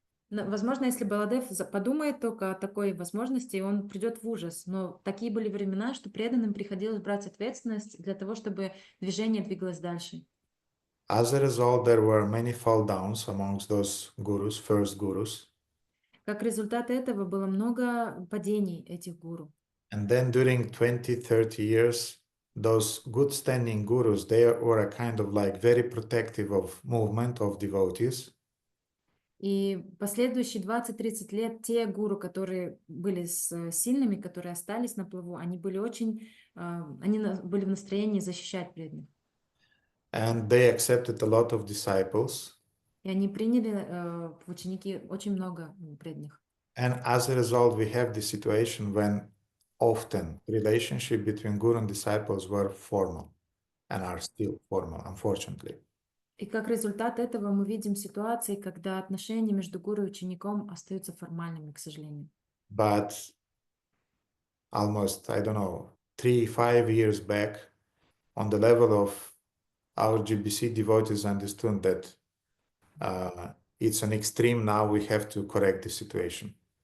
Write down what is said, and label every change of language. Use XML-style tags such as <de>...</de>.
<ru>Возможно, если Баладев подумает только о такой возможности, он придет в ужас. Но такие были времена, что преданным приходилось брать ответственность для того, чтобы движение двигалось дальше.</ru> <en>As a result, there were many fall downs amongst those gurus, first gurus.</en> <ru>Как результат этого было много падений этих гуру.</ru> <en>And then during 20-30 years, those good standing gurus, they were a kind of like very protective of movement of devotees.</en> <ru>И последующие 20-30 лет те гуру, которые были сильными, которые остались на плаву, они были были в настроении защищать преданных.</ru> <en>And they accepted a lot of disciples.</en> <ru>И они приняли в ученики очень много преданных.</ru> <en>And as a result, we have the situation when often relationship between guru and disciples were formal and are still formal, unfortunately.</en> <ru>И как результат этого мы видим ситуации, когда отношения между гуру и учеником остаются формальными, к сожалению.</ru> <en>But almost, 3-5 years back, on the level of our GBC devotees understood that it's an extreme now, we have to correct the situation.</en>